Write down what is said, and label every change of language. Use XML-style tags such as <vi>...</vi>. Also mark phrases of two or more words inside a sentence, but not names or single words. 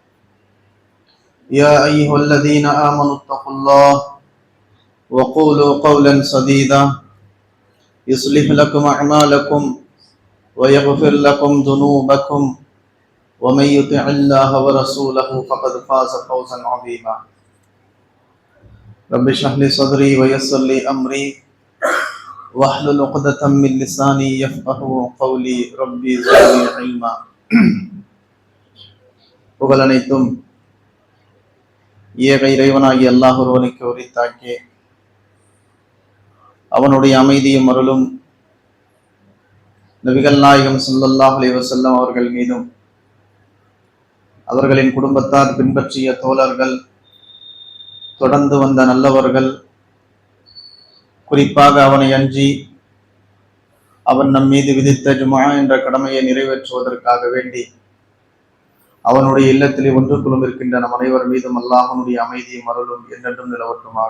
<ar>يا أيها الذين آمنوا اتقوا الله وقولوا قولا سديدا يصلح لكم أعمالكم ويغفر لكم ذنوبكم ومن يطع الله ورسوله فقد فاز فوزا عظيما رب اشرح لي صدري ويسر لي أمري واحلل عقدة من لساني يفقهوا قولي ربي زدني علما</ar> <ta>புகழ் அனைத்தும் ஏக இறைவனாகிய அல்லாஹ் ஒருவனுக்கு உரித்தாக்கி அவனுடைய அமைதியும் அருளும் நபிகள் நாயகம் ஸல்லல்லாஹு</ta> <ar>عليه وسلم</ar> <ta>அவர்கள் மீதும் அவர்களின் குடும்பத்தார் பின்பற்றிய தோழர்கள் தொடர்ந்து வந்த நல்லவர்கள் குறிப்பாக அவனை அஞ்சி அவன் நம் மீது விதித்த ஜும்ஆ என்ற கடமையை நிறைவேற்றுவதற்காக வேண்டி அவனுடைய இல்லத்திலே ஒன்று குழும் இருக்கின்ற நம் அனைவர் மீதும் அல்லாஹ்வுடைய அமைதியும் அருளும் என்றென்றும் நிலவட்டுமாக.</ta>